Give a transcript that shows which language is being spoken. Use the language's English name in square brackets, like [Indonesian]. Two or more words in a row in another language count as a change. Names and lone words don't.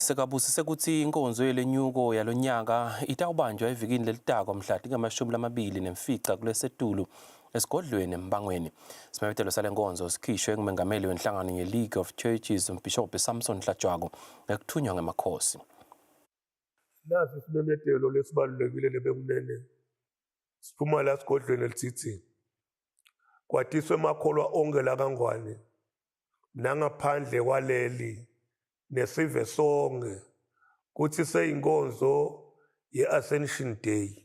[Swati] Sekabusise ukuthi inkonzo yelenyuko yalonyaka itawubanjwa evikini lelitako mhla tingamashumi kulesetulu esigodlweni eMbangweni. Isimemezelo sale nkonzo sikhishwe ngumengameli wenhlangano ye-League of Churches uMbhishobhi Samson Hlatshwayo ekuthunywa ngemakhosi. Nasi isimemezelo lesibalulekile lebekunene. Siphuma la sigodlweni elithithini. Kwatiswe emakholwa onke la kaNgwane nangaphandle kwaleli nesive sonke kuthi seyinkonzo ye-Ascension Day.